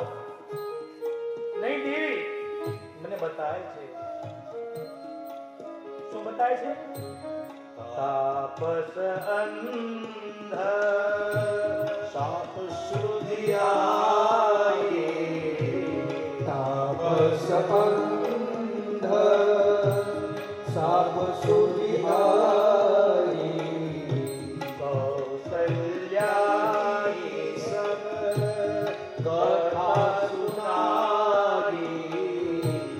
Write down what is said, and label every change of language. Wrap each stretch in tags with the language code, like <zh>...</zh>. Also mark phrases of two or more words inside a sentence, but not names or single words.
<gu>નહીં દેવી, મને બતાય છે. શું બતાય છે?</gu> <awa>तापस अंध साप सुधियाए, तापस अंध साप सुधियाई, कौसल्याई सब कथा सुनाई,</awa>